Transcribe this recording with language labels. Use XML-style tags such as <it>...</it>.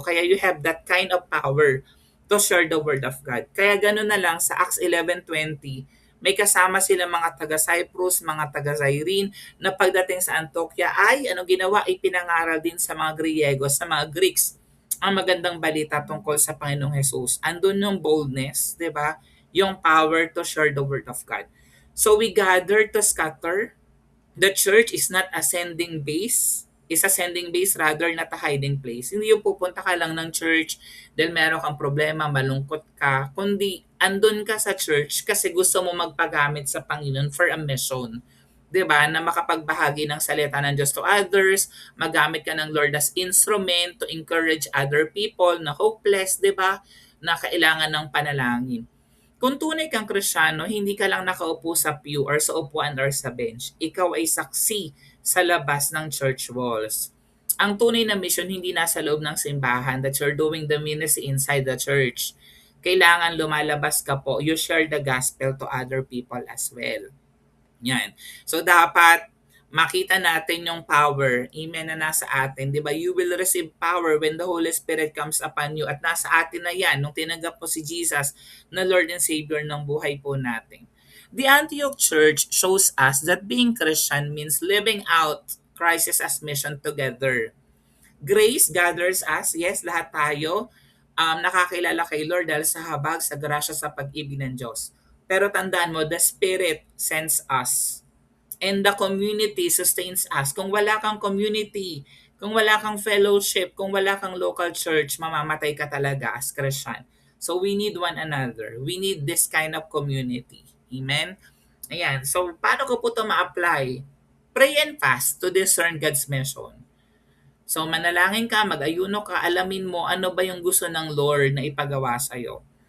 <en>Kaya you have that kind of power to share the Word of God.</en> <tl>Kaya gano'n na lang sa Acts 11:20, may kasama sila mga taga-Cyprus, mga taga-Cyrene, na pagdating sa Antioquia ay ginawa, ipinangaral din sa mga Griego, sa mga Greeks, ang magandang balita tungkol sa Panginoong Jesus. Andun yung boldness, di ba?</tl> <en>Yung power to share the Word of God. So we gather to scatter. The church is not a sending base. Is a sending base rather not a hiding place.</en> <tl>Hindi yung pupunta ka lang ng church dahil meron kang problema, malungkot ka. Kundi andun ka sa church kasi gusto mo magpagamit sa Panginoon for a mission. 'Di ba? Na makapagbahagi ng salita ng Diyos to others, magamit ka ng Lord as instrument</tl> <en>to encourage other people</en> <tl>na hopeless, 'di ba? Na kailangan ng panalangin. Kung tunay kang Kristiyano, hindi ka lang nakaupo sa pew or sa upuan or sa bench. Ikaw ay saksi sa labas ng church walls. Ang tunay na mission hindi nasa loob ng simbahan,</tl> <en>that you're doing the ministry inside the church.</en> <tl>Kailangan lumalabas ka po.</tl> <en>You share the gospel to other people as well. Yan.</en> <tl>So dapat makita natin yung power, amen, na nasa atin. Di ba?</tl> <en>You will receive power when the Holy Spirit comes upon you.</en> <tl>At nasa atin na yan, nung tinanggap po si Jesus na Lord and Savior ng buhay po natin.</tl> <en>The Antioch Church shows us that being Christian means living out Christ as mission together. Grace gathers us, yes,</en> <tl>lahat tayo nakakilala kay Lord dahil sa habag, sa grasya, sa pag-ibig ng Diyos. Pero tandaan mo,</tl> <en>the Spirit sends us. And the community sustains us.</en> <tl>Kung wala kang community, kung wala kang fellowship, kung wala kang local church, mamamatay ka talaga as Christian.</tl> <en>So we need one another. We need this kind of community. Amen? Ayan.</en> <tl>So paano ko po ito ma-apply?</tl> <en>Pray and fast to discern God's mission.</en> <tl>So manalangin ka, mag-ayuno ka, alamin mo ano ba yung gusto ng Lord na ipagawa sa'yo.</tl>